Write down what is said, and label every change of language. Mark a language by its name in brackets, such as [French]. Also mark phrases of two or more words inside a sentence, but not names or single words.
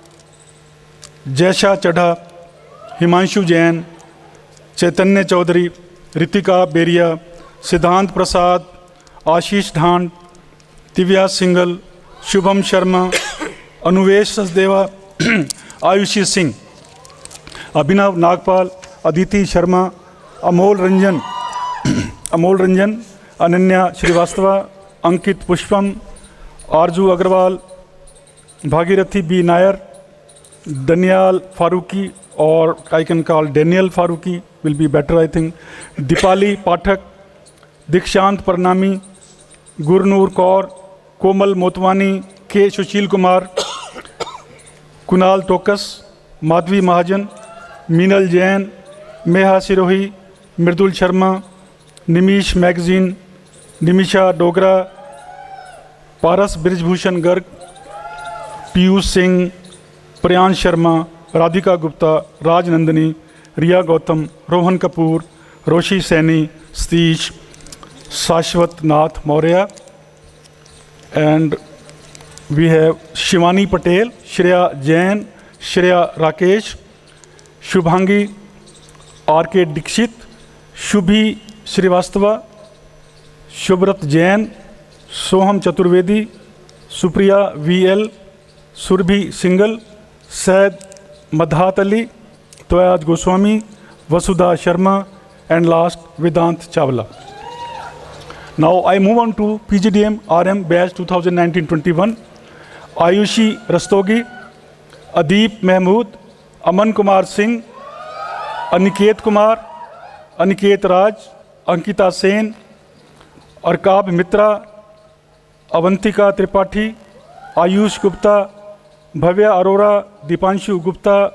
[English] Jaisha Chadha, Himanshu Jain, Chaitanya Chaudhary, Ritika Beria, Siddhant Prasad, Ashish Dhand, Divya Singhal, Shubham Sharma, Anuvesh Sasdeva, Ayushi Singh, Abhinav Nagpal, Aditi Sharma, Amol Ranjan, Ananya Srivastava, Ankit Pushpam, Arju Agarwal, Bhagirathi B. Nair, Daniel Faruqi, or I can call Daniel Faruqi, will be better I think, Dipali Pathak, Dikshant Parnami, Gurnur Kaur, Komal Motwani, K. Sushil Kumar, Kunal Tokas, Madhvi Mahajan, Meenal Jain, Meha Sirohi, Mridul Sharma, Nimish Magazine, Nimisha Dogra, Paras Brijbhushan Garg, Piyush Singh, Priyan Sharma, Radhika Gupta, Raj Nandani, Riya Gautam, Rohan Kapoor, Roshi Saini, Satish, Shashwat Nath Maurya, and we have Shivani Patel, Shreya Jain, Shreya Rakesh, Shubhangi R.K. Dikshit, Shubhi Srivastava, Shubrat Jain, Soham Chaturvedi, Supriya V.L., Surbhi Singhal, Said Madhat Ali, Toyaj Goswami, Vasudha Sharma, and last Vedant Chawla. Now I move on to PGDM RM batch 2019-21. Ayushi Rastogi, Adeep Mahmood, Aman Kumar Singh, Aniket Kumar, Aniket Raj, Ankita Sen, Arkab Mitra, Avantika Tripathi, Ayush Gupta, Bhavya Arora, Dipanshu Gupta,